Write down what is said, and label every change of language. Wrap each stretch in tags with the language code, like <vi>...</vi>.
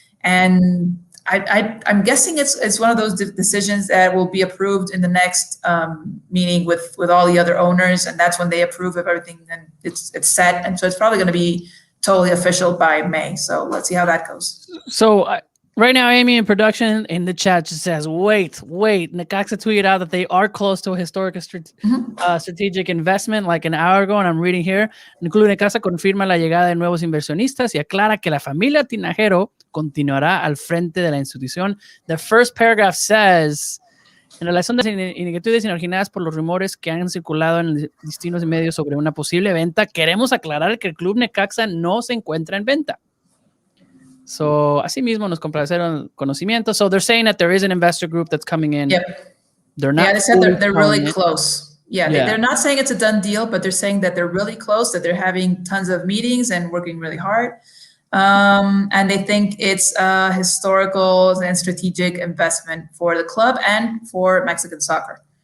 <en>And I'm guessing it's one of those decisions that will be approved in the next meeting with all the other owners, and that's when they approve of everything and it's set. And so it's probably going to be totally official by May. So let's see how that goes. So right now, Amy in production in the chat just says, wait. Necaxa tweeted out that they are close to a historic strategic investment like an hour ago, and I'm reading here.</en> <es>El Club Necaxa confirma la llegada de nuevos inversionistas y aclara que la familia Tinajero continuará al frente de la institución.</es> <en>The first paragraph says,</en> <es>en relación a las inquietudes originadas por los rumores que han circulado en distintos medios sobre una posible venta, queremos aclarar que el Club Necaxa no se encuentra en venta. So, asimismo nos complaceron conocimiento.</es> <en>So they're saying that there is an investor group that's coming in. Yep. They're not. Yeah, they said they're really close. Yeah, Yeah. They're not saying it's a done deal, but they're saying that they're really close, that they're having tons of meetings and working really hard. And they think it's a historical and strategic investment for the club and for Mexican soccer.</en>